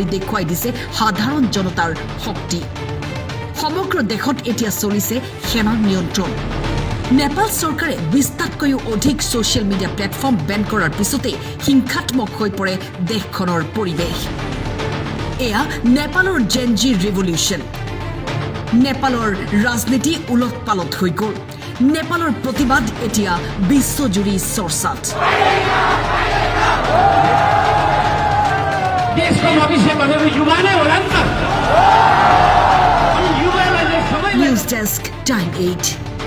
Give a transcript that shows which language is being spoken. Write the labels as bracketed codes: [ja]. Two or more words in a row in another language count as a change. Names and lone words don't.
[as] দেখুৱাই দিছে সাধাৰণ জনতাৰ শক্তি সমগ্ৰ দেশত এতিয়া চলিছে সেনাৰ নিয়ন্ত্ৰণ নেপাল চৰকাৰে 20টাতকৈও অধিক [en] social media platform ban [as] কৰাৰ পিছতে হিংসাত্মক হৈ পৰে দেশখনৰ পৰিৱেশ এয়া নেপালৰ [en] GenZ revolution [as] নেপালৰ ৰাজনীতি উলট পালট হৈ গ'ল নেপালৰ প্ৰতিবাদ এতিয়া বিশ্বজুৰি চৰ্চাত [ne] देशको भविष्य बनेको युवाले होला नि त अनि युवालाई चाहिँ सबै [as] নিউজ ডেস্ক টাইম 8